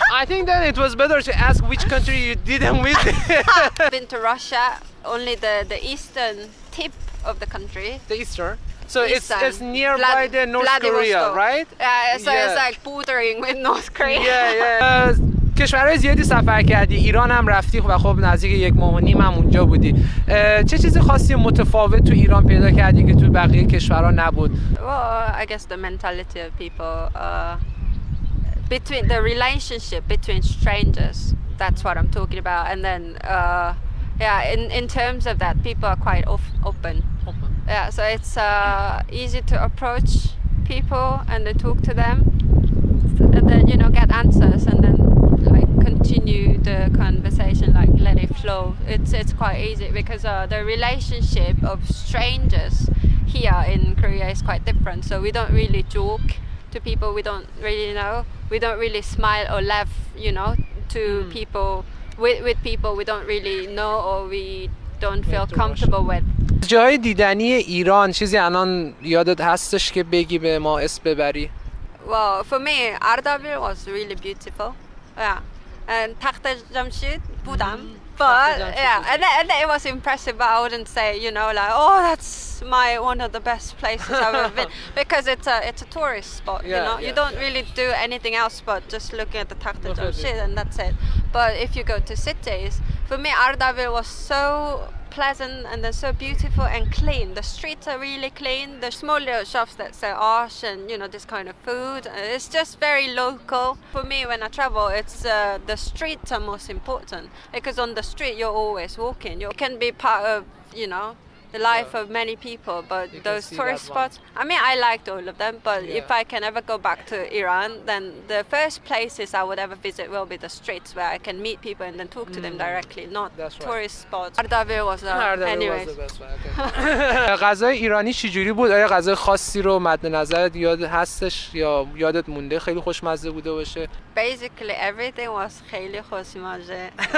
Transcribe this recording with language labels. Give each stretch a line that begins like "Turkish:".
English: I think then it was better to ask which country you didn't visit. I've been to Russia, only the eastern tip of the country. The eastern? So it's nearby the North Korea, right? So it's like bordering with North Korea.
Persian: کشورهای زیادی سفر کردی، ایران هم رفتی و خب نزدیک 1.5 ماه هم اونجا بودی. چه چیز خاصی متفاوت تو ایران پیدا کردی که تو بقیه کشورها نبود؟
English: Well, I guess the mentality of people between the relationship between strangers. That's what I'm talking about. And then in terms of that, people are quite open. Yeah, so it's easy to approach people and then talk to them, and then get answers, and then like continue the conversation, like let it flow. It's quite easy because the relationship of strangers here in Korea is quite different. So we don't really joke to people we don't really know. We don't really smile or laugh, to people with people we don't really know or we don't feel comfortable with.
Persian: جای دیدنی ایران چیزی الان یادت هستش که بگی به ما اسم ببری؟
English: Well, for me, Ardabil was really beautiful. Yeah. And Takht Jamshid
Persian: بودم.
English: But yeah, and it was impressive, but I wouldn't say, like, oh, that's one of the best places I've ever been, because it's a tourist spot, you don't really do anything else but just looking at the Takht Jamshid and that's it. But if you go to cities, for me, Ardabil was so pleasant and then so beautiful and clean. The streets are really clean. There's small little shops that sell ash and this kind of food. It's just very local. For me, when I travel, it's the streets are most important, because on the street you're always walking. You can be part of the life of many people, but those tourist spots, I mean, I liked all of them, but if I can ever go back to Iran, then the first places I would ever visit will be the streets where I can meet people and then talk to them directly, not tourist spots. Ardabil was anyways.
Persian: غذای ایرانی چجوری بود؟ آیا غذای خاصی رو مد نظرت یاد هستش یا یادت مونده خیلی خوشمزه بوده باشه؟
English: Basically everything was
Persian: خیلی خوشمزه.